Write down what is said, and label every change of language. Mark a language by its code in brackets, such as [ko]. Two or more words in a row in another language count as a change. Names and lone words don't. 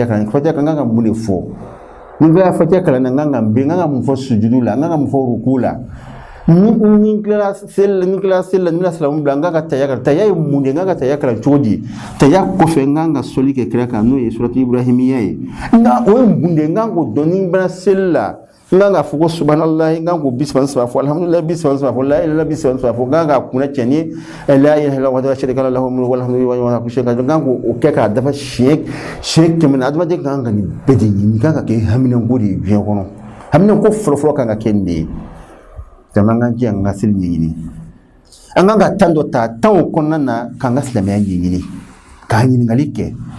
[bm] kalanni fatiha kan ka mun de fɔ ni n kan ka fatiha kalanni n kan ka n kan ka mun fɔ sujudu la n kan ka mun fɔ ruku la ni kila seli la ni na salamu bila n kan ka taya kalan taya ye mun de n kan ka taya kalan cogo di taya kɔfɛ n kan ka sɔli kɛ kira kan n'o ye suratu ibrahimiya ye nka o ye mun de n kan k'o dɔn ni n bɛna seli la n kan ka fɔ ko subhanallah n kan k'o bisaba fɔ alhamdulilayi bisaba fɔ la ilaha bisaba fɔ n kan ka kunna cɛ ni [ar] لا إله إلا الله ولا شريك له والحمد لله ولا كل شيء [bm] n kan k'o kɛ k'a dafa siɲɛ 100 adamaden kan ka nin bɛɛ de ɲini n kan ka kɛ haminanko de ye diɲɛ kɔnɔ haminanko fɔlɔfɔlɔ kan ka kɛ nin de ye jama kan jɛ an ka seli ɲɛɲini an kan ka tan dɔ ta tanw kɔnɔna na k'an ka silamɛya ɲɛɲini k'a ɲininkali kɛ